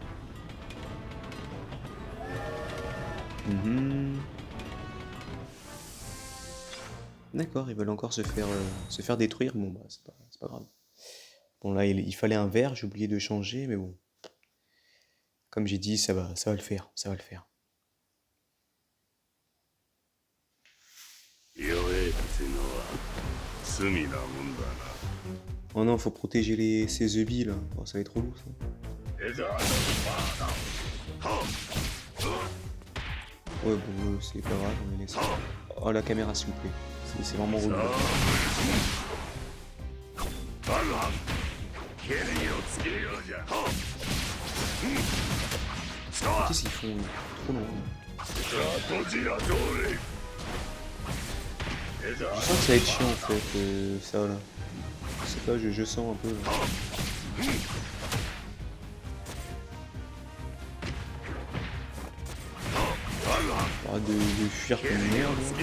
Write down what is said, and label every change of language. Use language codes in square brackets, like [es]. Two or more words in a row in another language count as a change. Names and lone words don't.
[fr] D'accord, ils veulent encore se faire détruire. Bon, bah, c'est pas grave. Bon, là, il fallait un verre, j'ai oublié de changer, mais bon. Comme j'ai dit, ça va le faire, ça va le faire. [ja] 弱えってのは罪なもんだな [fr] Oh non, faut protéger ces œufs là. Oh, ça va être relou ça. [ja] デザートバーガー [fr] Ouais, bon, c'est pas grave, on les laisse. Oh, la caméra, s'il vous plaît. C'est vraiment relou. [ja] バルハン蹴りをつけようじゃ [fr] Qu'est-ce qu'ils font? Trop long. Hein. [ja] ゴジラゾーレ [fr] Je sens que ça va être chiant en fait, ça là. Je sais pas, je sens un peu. Là. Arrête de fuir comme une merde.